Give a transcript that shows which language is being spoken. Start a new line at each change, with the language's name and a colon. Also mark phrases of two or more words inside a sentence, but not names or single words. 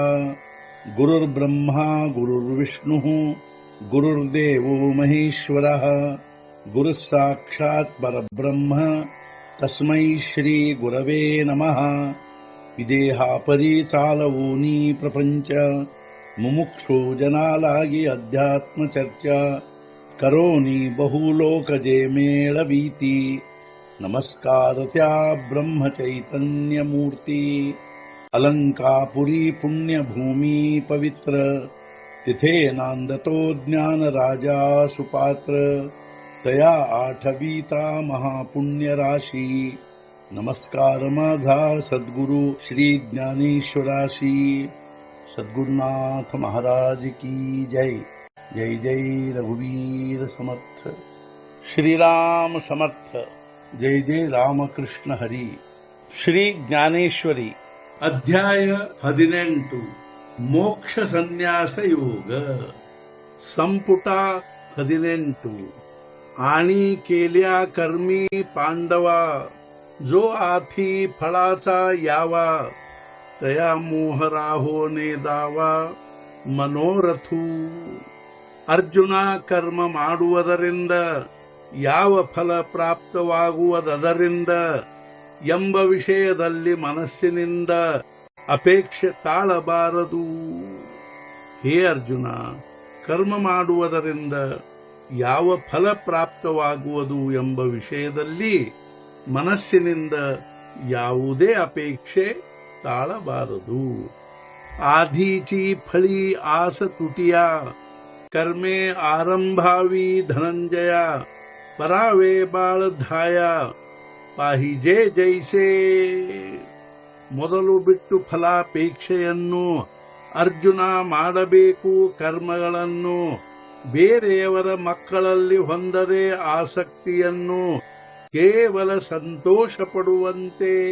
Sanskrit: गुरुर्ब्रह्मा गुरुर्विष्णुः गुरुर्देवो महेश्वरः गुरुः साक्षात् परब्रह्म तस्मै श्री गुरवे नमः.
Marathi: विदेहापरी चालवूनी प्रपंच मुमुक्षु जनालागी अध्यात्म चर्चा करोनी बहुलोकजे मेळवीती. नमस्कार त्या ब्रह्म चैतन्य मूर्ती. अलंकापुरी पुण्यभूमी पवित्र तिथे नांदतो ज्ञान राजा सुपात्र. तया आठवीता महापुण्य राशी. नमस्कार माझा सद्गुरु श्री ज्ञानेश्वराशी. सद्गुरुनाथ महाराज की जय. जय जय रघुवीर समर्थ. श्रीराम समर्थ. जय जय रामकृष्ण हरी.
Kannada: ಶ್ರೀ ಜ್ಞಾನೇಶ್ವರಿ ಅಧ್ಯಾಯ 18 ಮೋಕ್ಷ ಸನ್ಯಾಸ ಯೋಗ. ಸಂಪುಟ 18.
Marathi: आणि केल्या कर्मी पांडवा जो आथी फळाचा यावा. तया मोह राहोने दावा ಮನೋರಥು.
Kannada: ಅರ್ಜುನ ಕರ್ಮ ಮಾಡುವುದರಿಂದ ಯಾವ ಫಲ ಪ್ರಾಪ್ತವಾಗುವುದರಿಂದ ಎಂಬ ವಿಷಯದಲ್ಲಿ ಮನಸ್ಸಿನಿಂದ ಅಪೇಕ್ಷೆ ತಾಳಬಾರದು. ಹೇ ಅರ್ಜುನ, ಕರ್ಮ ಮಾಡುವುದರಿಂದ ಯಾವ ಫಲ ಪ್ರಾಪ್ತವಾಗುವುದು ಎಂಬ ವಿಷಯದಲ್ಲಿ ಮನಸ್ಸಿನಿಂದ ಯಾವುದೇ ಅಪೇಕ್ಷೆ ತಾಳಬಾರದು.
Marathi: आधीची फळी आस तुटिया कर्मे आरंभावी धनंजया. परावे बाळ धाया पाहिजे जैसे.
Kannada: ಮೊದಲು ಬಿಟ್ಟು ಫಲಾಪೇಕ್ಷೆಯನ್ನು ಅರ್ಜುನ ಮಾಡಬೇಕು. ಕರ್ಮಗಳನ್ನು ಬೇರೆಯವರ ಮಕ್ಕಳಲ್ಲಿ ಹೊಂದದೆ ಆಸಕ್ತಿಯನ್ನು ಕೇವಲ ಸಂತೋಷ ಪಡುವಂತೆ.